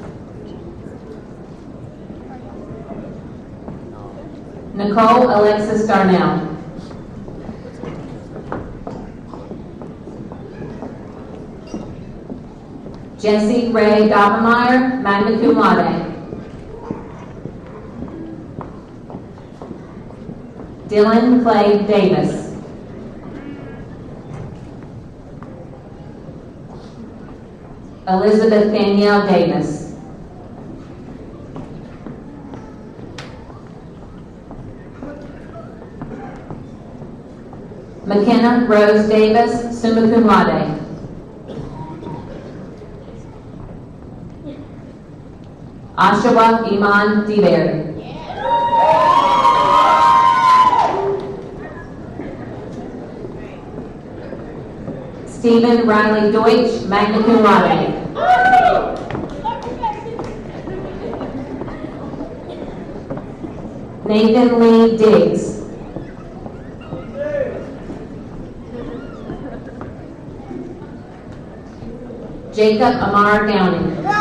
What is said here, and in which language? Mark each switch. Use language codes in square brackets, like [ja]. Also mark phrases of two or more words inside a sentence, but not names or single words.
[en] Nicole Alexis Darnell. Jesse Ray Doppelmayr, [la] magna cum laude. [en] Dylan Clay Davis. Elizabeth Danielle Davis. McKenna Rose Davis, [la] summa cum laude. [en] Oshawa Iman DeBerry. Stephen Riley Deutsch, [la] magna cum laude. [en] Nathan Lee Diggs. Jacob Amar Downing.